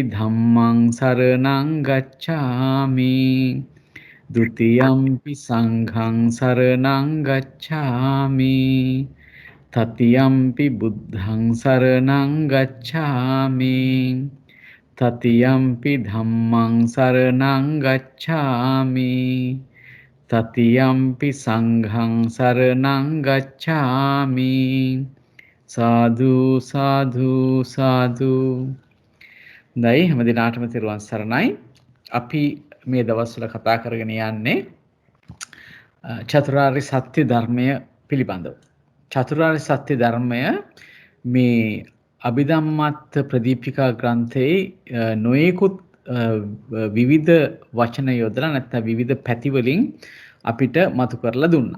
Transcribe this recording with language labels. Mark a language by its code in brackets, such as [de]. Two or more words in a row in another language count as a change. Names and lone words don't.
[pi] ධම්මං සරණං ගච්ඡාමි ဒ ුතියම්පි සංඝං සරණං ගච්ඡාමි තතියම්පි බුද්ධං සරණං ගච්ඡාමි තතියම්පි ධම්මං සරණං ගච්ඡාමි තතියම්පි සංඝං සරණං ගච්ඡාමි සාදු සාදු සාදු. [si] දැයි හැම දිනාටම තෙරුවන් සරණයි. අපි මේ දවස්වල කතා කරගෙන යන්නේ චතුරාර්ය සත්‍ය ධර්මය පිළිබඳව. චතුරාර්ය සත්‍ය ධර්මය මේ අභිධම්මත්ත ප්‍රදීපිකා ග්‍රන්ථයේ නොයෙකුත් විවිධ වචන යොදලා නැත්නම් විවිධ පැති වලින් අපිට මතු කරලා දුන්නා.